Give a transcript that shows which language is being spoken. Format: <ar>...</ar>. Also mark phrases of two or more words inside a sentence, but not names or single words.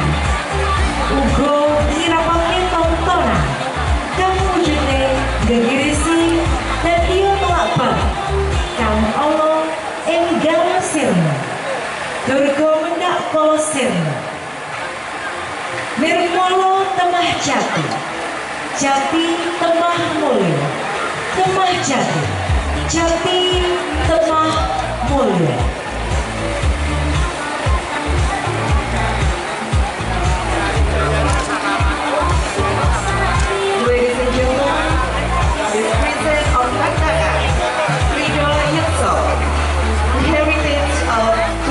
<jv>Uga ngirapaken tontonan kang wujude gegirisi dadi tolak kang ana ing galasirna. Durga mendak kala sirna. Nirmala temah jati. Jati temah mulya. Temah jati. Jati temah mulya.</jv> <en>Ladies and gentlemen, this present of Tantangan Ridho Yakso, the heritage of</en>